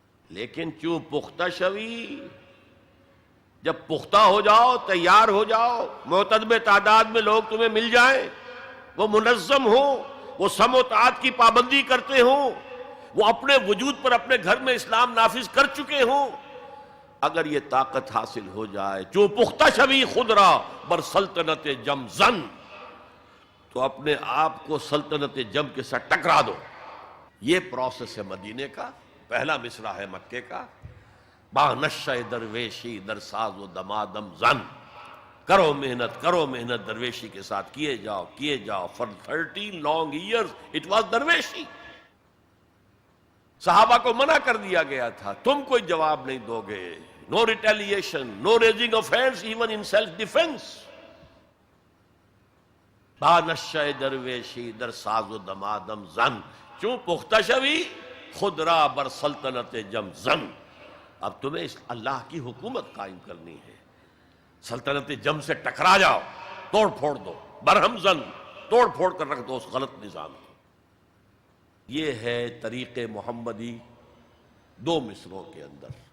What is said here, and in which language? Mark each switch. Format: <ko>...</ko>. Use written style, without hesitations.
<ur>لیکن</ur> <fa>چوں پختہ شوی،</fa> <ur>جب پختہ ہو جاؤ، تیار ہو جاؤ، معتدب تعداد میں لوگ تمہیں مل جائیں، وہ منظم ہوں، وہ سم و طاعت کی پابندی کرتے ہوں، وہ اپنے وجود پر اپنے گھر میں اسلام نافذ کر چکے ہوں، اگر یہ طاقت حاصل ہو جائے،</ur> <fa>جو پختہ شوی خود را بر سلطنت جم زن،</fa> <ur>تو اپنے آپ کو سلطنت جم کے ساتھ ٹکرا دو. یہ پروسیس ہے مدینے کا. پہلا مصرع ہے مکے کا،</ur> <fa>با نشہ درویشی در ساز و دمادم زن.</fa> <ur>کرو محنت، کرو محنت درویشی کے ساتھ، کیے جاؤ کیے جاؤ.</ur> <en>for 13 long years it was</en> <ur>درویشی. صحابہ کو منع کر دیا گیا تھا، تم کوئی جواب نہیں دو گے.</ur> <en>No retaliation, no raising of hands even in self defence.</en> <fa>با نشہ درویشی در ساز و دمادم زن، چوں پختہ شوی خود را بر سلطنت جم زن.</fa> <ur>اب تمہیں اس اللہ کی حکومت قائم کرنی ہے. سلطنت جم سے ٹکرا جاؤ، توڑ پھوڑ دو،</ur> <fa>برہم زن،</fa> <ur>توڑ پھوڑ کر رکھ دو اس غلط نظام کو. یہ ہے طریق محمدی دو مصروں کے اندر.</ur>